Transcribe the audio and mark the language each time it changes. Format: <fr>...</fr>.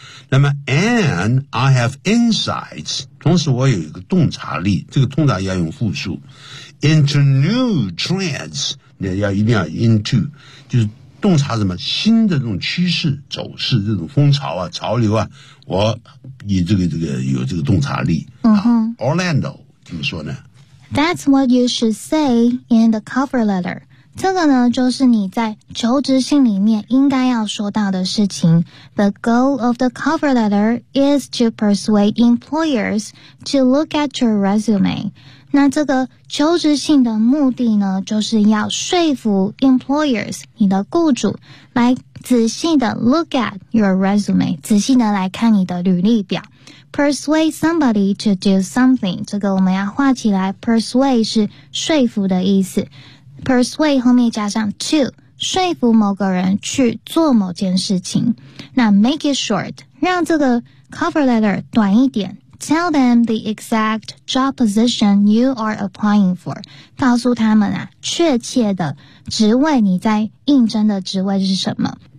<zh>那么</zh> <en>and I have insights,</en> <zh>同时我有一个洞察力，这个通常要用复数</zh> <en>into new trends,</en> <zh>你要一定要 into, 就是洞察什么新的这种趋势走势，这种风潮啊潮流啊，我以这个有这个洞察力、Orlando 怎么说呢？</zh> <en>That's what you should say in the cover letter.</en> <zh>这个呢就是你在求职信里面应该要说到的事情。</zh> <en>The goal of the cover letter is to persuade employers to look at your resume.</en> <zh>那这个求职信的目的呢就是要说服 employers, 你的雇主来仔细的</zh> <en>look at your resume,</en> <zh>仔细的来看你的履历表。</zh> <en>Persuade somebody to do something.</en> <zh>这个我们要画起来。 Persuade 是说服的意思。Persuade 后面加上 to, 说服某个人去做某件事情。那</zh> <en>make it short,</en> <zh>让这个 cover letter 短一点。</zh> <en>Tell them the exact job position you are applying for.</en> <zh>告诉他们啊，确切的职位你在应征的职位是什么。</zh>